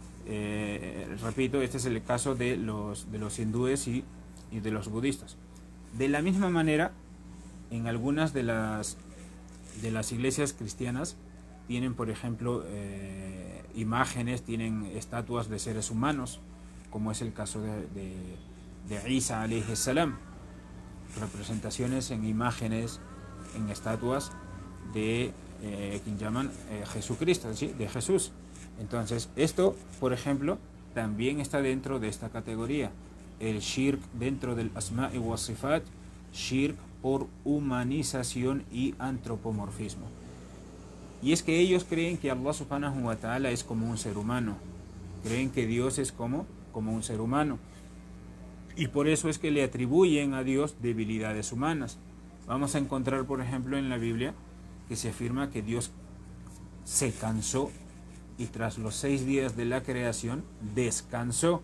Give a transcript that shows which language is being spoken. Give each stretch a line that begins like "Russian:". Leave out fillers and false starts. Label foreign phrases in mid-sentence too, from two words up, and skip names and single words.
Spanish: Repito, este es el caso de los hindúes y de los budistas. De la misma manera, en algunas de las iglesias cristianas tienen, por ejemplo, imágenes, tienen estatuas de seres humanos, como es el caso de
Arabic: عيسى عليه السلام,
Spanish: representaciones en imágenes, en estatuas de quien llaman Jesucristo, ¿sí? De Jesús. Entonces, esto, por ejemplo, también está dentro de esta categoría. El shirk dentro del
Arabic: أسماء وصفات,
Spanish: shirk por humanización y antropomorfismo. Y es que ellos creen que
Arabic: الله سبحانه وتعالى
Spanish: es como un ser humano. Creen que Dios es como un ser humano. Y por eso es que le atribuyen a Dios debilidades humanas. Vamos a encontrar, por ejemplo, en la Biblia que se afirma que Dios se cansó y tras los 6 días de la creación descansó.